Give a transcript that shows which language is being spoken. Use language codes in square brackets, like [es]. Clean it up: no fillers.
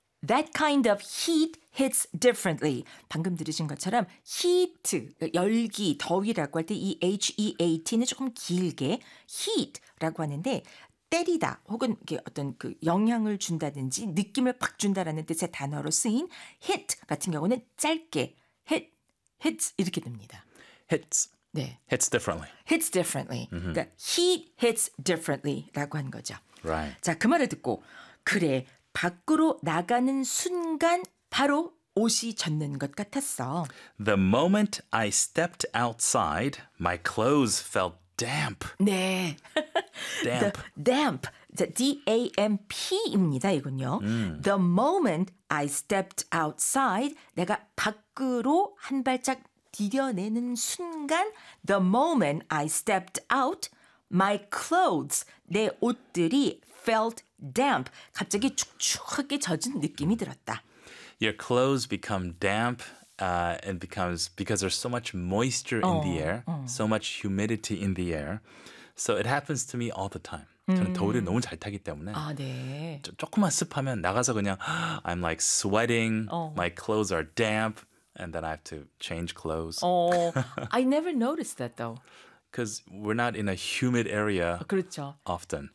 [en] That kind of heat hits differently. [ko] 방금 들으신 것처럼 heat, 열기, 더위라고 할 때 이 H-E-A-T는 조금 길게 heat라고 하는데 때리다 혹은 어떤 그 영향을 준다든지 느낌을 팍 준다라는 뜻의 단어로 쓰인 hit 같은 경우는 짧게 hit, hits 이렇게 됩니다. [en] Hits. [ko] 네. [en] Hits differently. Hits differently. Mm-hmm. [ko] 그러니까 [en] heat hits differently [ko] 라고 한 거죠. [en] Right. [ko] 자, 그 말을 듣고 그래, 밖으로 나가는 순간 바로 옷이 젖는 것 같았어. [en] The moment I stepped outside, my clothes felt damp. [ko] 네. [en] Damp. Damp. D-A-M-P [ko] 입니다, 이건요. Mm. [en] The moment I stepped outside, [ko] 내가 밖으로 한 발짝 디뎌내는 순간, [en] the moment I stepped out, my clothes, [ko] 내 옷들이 [en] felt damp. [ko] 갑자기 축축하게 젖은 느낌이 들었다. [en] Your clothes become damp and becomes because there's so much moisture in the air, so much humidity in the air. So it happens to me all the time. [ko] 저는 더위를 너무 잘 타기 때문에 아, 네. 조금만 습하면 나가서 그냥 [en] I'm like sweating, my clothes are damp. And then I have to change clothes. Oh, I never noticed that though. Because we're not in a humid area [ko] 그렇죠. [en] often.